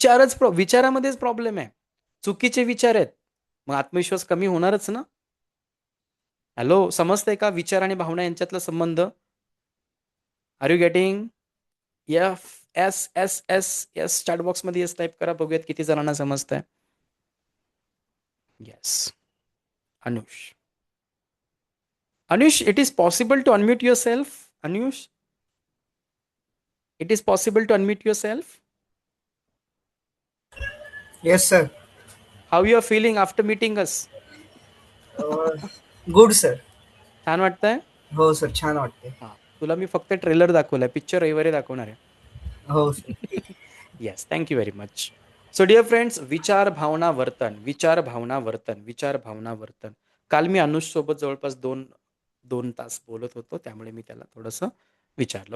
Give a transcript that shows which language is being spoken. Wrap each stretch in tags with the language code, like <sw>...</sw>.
<mr>विचारामध्येच problem आहे. चुकीचे विचार आहेत, मग आत्मविश्वास कमी होणारच ना. हॅलो, समजतंय का विचार आणि भावना यांच्यातला संबंध?</mr> <en>Are you getting?</en> <mr>S chat box मध्ये येस टाईप करा, बघूयात किती जणांना समजतंय.</mr> <en>Yes. Anush, it is possible to unmute yourself. Anush, it is possible to unmute yourself. Yes, sir. How you are feeling after meeting us? Good, sir.</en> <mr>छान वाटतंय? हो sir, छान वाटते. हा, तुला मी फक्त ट्रेलर दाखवलाय, पिक्चर रविवारी दाखवणार आहे. हो सर, ठीक आहे.</mr> <en>Yes, thank you very much. So dear friends,</en> <mr>विचार, भावना, वर्तन, विचार, भावना, वर्तन, विचार, भावना, वर्तन. काल मी अनुष सोबत जवळपास दोन तास बोलत होतो, त्यामुळे मी त्याला थोडंसं विचारलं.</mr>